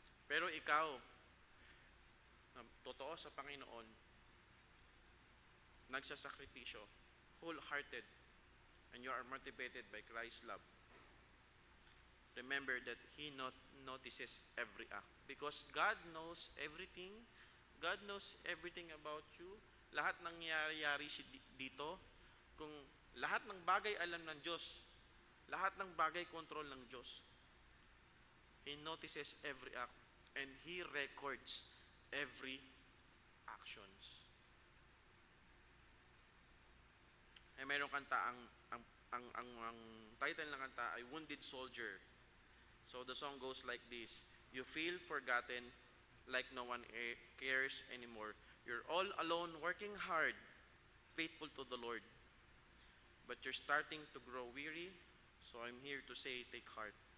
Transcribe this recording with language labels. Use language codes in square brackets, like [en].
[tl] Pero ikaw, na totoo sa Panginoon, nagsasakripisyo, [en] wholehearted, and you are motivated by Christ's love, remember that He notices every act. Because God knows everything. God knows everything about you. [tl] Lahat ng nangyayari dito, kung lahat ng bagay alam ng Diyos, lahat ng bagay control ng Diyos. [en] He notices every act and He records every actions. [tl] Eh mayroong kanta, ang title ng kanta ay Wounded Soldier. [en] So the song goes like this: you feel forgotten, like no one cares anymore. You're all alone, working hard, faithful to the Lord. But you're starting to grow weary, so I'm here to say, take heart.